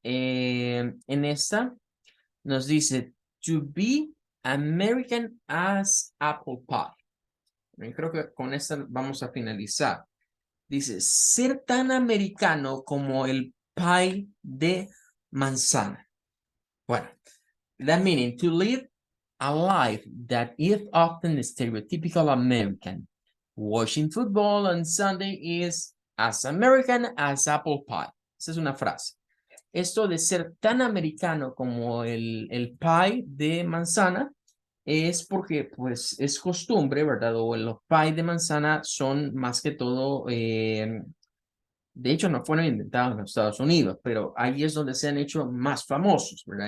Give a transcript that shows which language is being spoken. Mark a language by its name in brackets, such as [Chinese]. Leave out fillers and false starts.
[Spanish] En esta nos dice, [English] to be American as apple pie. [Spanish] Creo que con esta vamos a finalizar. Dice, ser tan americano como el pie de manzana. [English] Bueno, that meaning to live a life that is often stereotypical American. Watching football on Sunday is as American as apple pie. [Spanish] Esa es una frase. Esto de ser tan americano como el pie de manzana es porque pues es costumbre, ¿verdad? O los pie de manzana son más que todo de hecho, no fueron inventados en los Estados Unidos, pero ahí es donde se han hecho más famosos, ¿verdad?